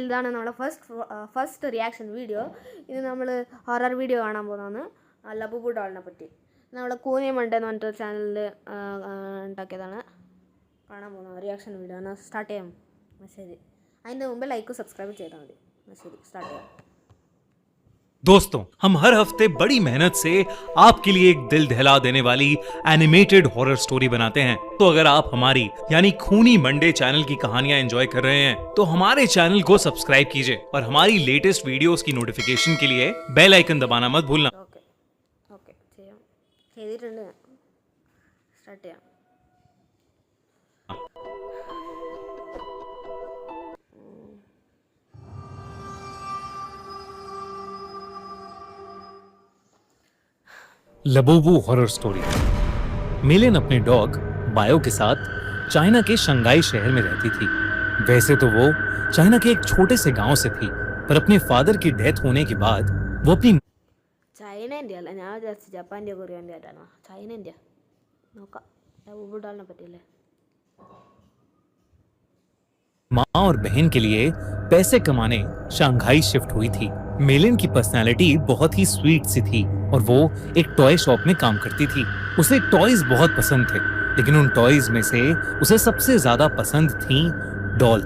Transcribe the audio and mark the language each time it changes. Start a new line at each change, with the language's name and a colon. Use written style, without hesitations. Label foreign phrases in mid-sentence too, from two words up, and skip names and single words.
Malayalam: ഇതാണ് നമ്മുടെ
English: first reaction video.
Malayalam: ഇത് നമ്മൾ
English: horror video
Malayalam: കാണാൻ പോകുന്നതാണ്. ലബൂബു ഡോളിനെ പറ്റി നമ്മുടെ കൂനി മണ്ട എന്ന് പറഞ്ഞിട്ട് ചാനലിൽ ഉണ്ടാക്കിയതാണ്. കാണാൻ പോകുന്നത്
English: reaction video.
Malayalam: എന്നാൽ സ്റ്റാർട്ട് ചെയ്യാം. ശരി, അതിൻ്റെ മുമ്പ്
English: like subscribe
Malayalam: ചെയ്താൽ മതി. ശരി, സ്റ്റാർട്ട് ചെയ്യാം.
Hindi: दोस्तों, हम हर हफ्ते बड़ी मेहनत से आपके लिए एक दिल दहला देने वाली
English: animated horror story
Hindi: बनाते हैं। तो अगर आप हमारी यानी खूनी मंडे चैनल की कहानियां एंजॉय कर रहे हैं तो हमारे चैनल को सब्सक्राइब कीजिए और हमारी
English: latest videos
Hindi: की नोटिफिकेशन के लिए
English: bell icon
Hindi: दबाना मत भूलना।
Malayalam: ഓക്കെ ചെയ്യാം. ചെയ്തിട്ടുണ്ട്. സ്റ്റാർട്ട് ചെയ്യാം.
English: Labubu horror story.
Hindi: मिलिन अपने डॉग बायो के साथ चाइना के शंघाई शहर में रहती थी। वैसे तो वो चाइना के एक छोटे से गांव से थी, पर अपने फादर की डेथ होने के बाद वो अपनी
Malayalam: ചൈനേൻ്റെ അല്ല, ഞാൻ വിചാരിച്ചു ജപ്പാൻ്റെ കൊറിയൻ്റെ ആയിട്ടാണ്. ചൈനേൻ്റെ നോക്കാം. ലബൂബുഡാളിനെ പറ്റിയല്ലേ.
Hindi: माँ और बहन के लिए पैसे कमाने शंघाई शिफ्ट हुई थी। मिलिन की पर्सनालिटी बहुत ही स्वीट सी थी और वो एक
English: toy shop
Hindi: में काम करती थी। उसे टॉयज बहुत पसंद थे, लेकिन उन टॉयज में से उसे सबसे ज्यादा पसंद थी डॉल्स।